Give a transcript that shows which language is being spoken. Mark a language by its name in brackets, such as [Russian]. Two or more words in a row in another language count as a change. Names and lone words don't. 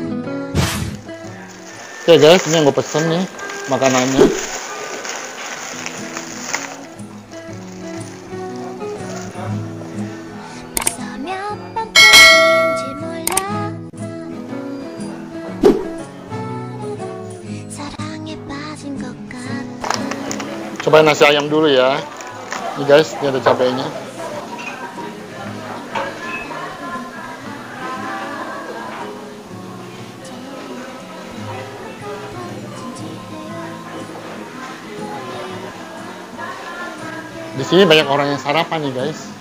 [Indonesian] Oke guys, ini yang gue pesen nih makanannya. [Korean] 벌써 몇 번뿐인지 몰라. 사랑에 빠진 것 같아. [Indonesian] Cobain nasi ayam dulu ya. Nih guys, ini ada cabenya. Di sini banyak orang yang sarapan nih guys.